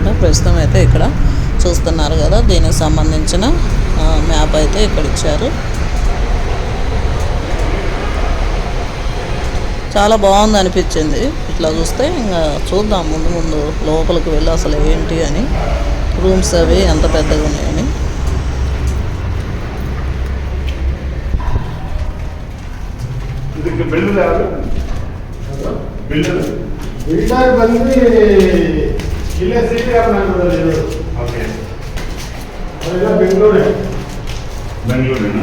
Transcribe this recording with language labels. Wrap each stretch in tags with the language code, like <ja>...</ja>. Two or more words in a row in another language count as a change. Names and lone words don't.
<te>ప్రస్తుతం అయితే ఇక్కడ చూస్తున్నారు కదా, దీనికి సంబంధించిన మ్యాప్ అయితే ఇక్కడ ఇచ్చారు. చాలా బాగుంది అనిపించింది ఇట్లా చూస్తే. ఇంకా చూద్దాం ముందు ముందు లోపలికి వెళ్ళి అసలు ఏంటి అని, రూమ్స్ అవి ఎంత పెద్దగా ఉన్నాయని.</te> <kn>ಬಿಲ್ಡರ್ ಬಂದು ಇಲ್ಲೇ</kn> <en>city apartment.</en> <kn>ಓಕೆ, ಅದೆಲ್ಲ ಬೆಂಗಳೂರೇ. ಬೆಂಗಳೂರೇನಾ?</kn>